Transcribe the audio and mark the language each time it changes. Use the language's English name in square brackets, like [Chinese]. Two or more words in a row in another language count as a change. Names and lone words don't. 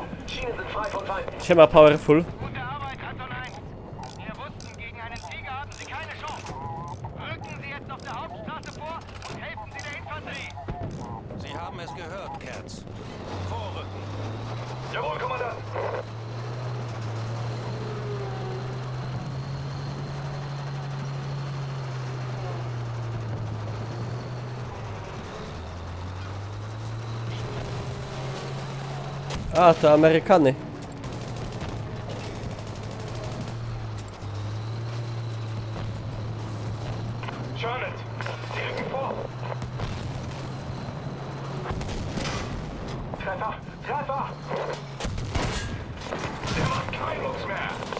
[German] Schienen sind frei von Feinden. [Polish] Siema Powerful. [German] Gute Arbeit, Anton 1. Wir wussten, gegen einen Tiger haben Sie keine Chance. Rücken Sie jetzt auf der Hauptstraße vor und helfen Sie der Infanterie. Sie haben es gehört, Kerz. Vorrücken. Jawohl, Kommandant. [Polish] A, to Amerykany. [German] Charlotte, Sie rücken vor. Treffer, Treffer. Der macht keinen Mucks mehr.